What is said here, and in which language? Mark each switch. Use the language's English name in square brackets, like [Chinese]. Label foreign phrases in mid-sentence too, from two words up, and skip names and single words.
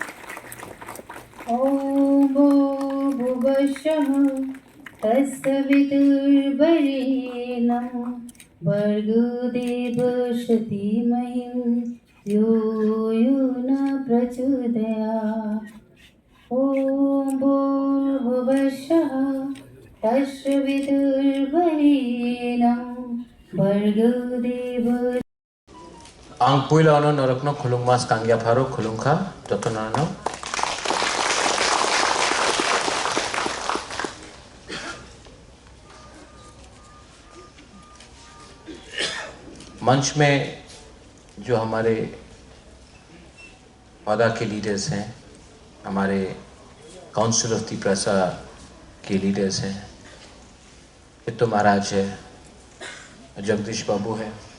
[Sanskrit] ॐ भुवश्शः तत्सवितुर्वरेण्यं भर्गो देवस्य धीमहिम् यो योना प्रचोदयात्. ॐ भुवश्शः तत्सवितुर्वरेण्यं भर्गो देवस्य. [Kok Borok] Ang puila ono narakno khulung mas kangya pharo khulung kha jotonano [Hindi] मंच में जो हमारे वादा के लीडर्स हैं, हमारे काउंसिल ऑफ तिपरासा के लीडर्स हैं, पित्तू महाराज है, जगदीश बाबू है,